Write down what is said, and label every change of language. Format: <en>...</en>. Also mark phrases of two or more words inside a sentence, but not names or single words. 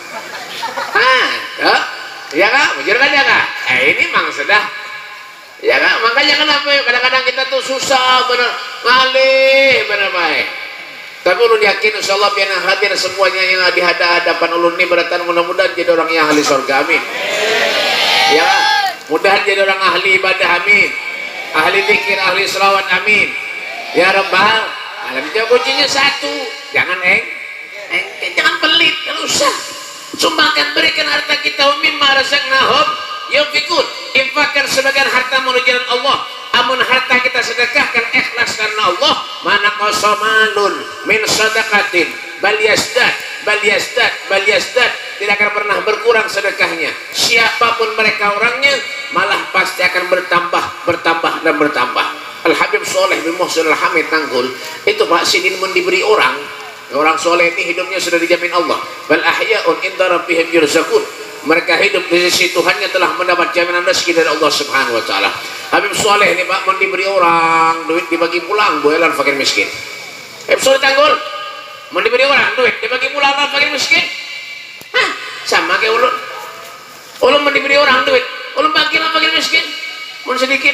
<bjn>Ada. Ya kak, bujur kan ya kak?</bjn> <id>Ini mang sudah. Ya kak, makanya kenapa kadang-kadang kita tuh susah bener ngalih bener baik.</id> <bjn>Tapi ulun yakin</bjn> <ar>إن شاء الله</ar> <bjn>biar hadir semuanya yang di hadapan ulun ini beratan mudah-mudahan jadi orang yang ahli surga amin.</bjn> <id>Ya kak, mudahan jadi orang ahli ibadah amin, ahli zikir, ahli selawat amin.</id> <ar>يا رب العالمين.</ar> <id>Kuncinya satu, jangan jangan pelit, kan usah. Sumbangkan berikan harta kita</id> <ar>مما رزقناهم ينفقون,</ar> <id>infakkan sebagian harta menuju jalan Allah.</id> <bjn>Amun harta kita sedekahkan ikhlas karena Allah,</bjn> <ar>ما نقص مال من صدقة بل يزداد,</ar> <id>tidak akan pernah berkurang sedekahnya. Siapapun mereka orangnya malah pasti akan bertambah dan bertambah.</id> <bjn>Al Habib Soleh bin Muhsin Al Hamid Tanggul itu Pak Sidin mun diberi orang soleh ini hidupnya sudah dijamin Allah.</bjn> <ar>بل أحياء عند ربهم يرزقون.</ar> <id>Mereka hidup di sisi Tuhannya telah mendapat jaminan rezeki dari Allah</id> <ar>سبحانه وتعالى.</ar> <bjn>Habib Soleh ini Pak, mau diberi orang duit dibagi pulang buelan fakir miskin. Habib Soleh Tanggul mau diberi orang duit dibagi pulang buelan fakir miskin. Hah, sama kayak ulun. Ulun mau diberi orang duit, ulun bagi lah fakir miskin. Mun sedikit.</bjn>